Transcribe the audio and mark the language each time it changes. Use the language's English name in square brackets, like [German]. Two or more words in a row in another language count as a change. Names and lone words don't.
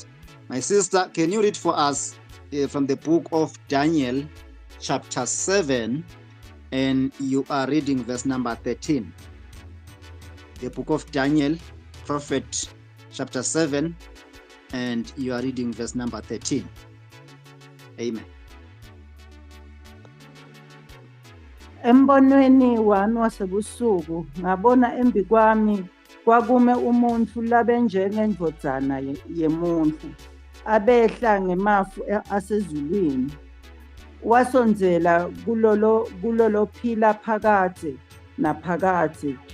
[English] My sister, can you read for us from the book of Daniel, chapter 7, and you are reading verse number 13. The book of Daniel, prophet, chapter 7, and you are reading verse number 13. Amen. [Swati] Embonweni wami wasebusuku ngabona embi kwami kwakume umuntu labenjengendvodzana yemuntu abehla ngemafu asezulwini, wasonzela kulolo phila phakade naphakade,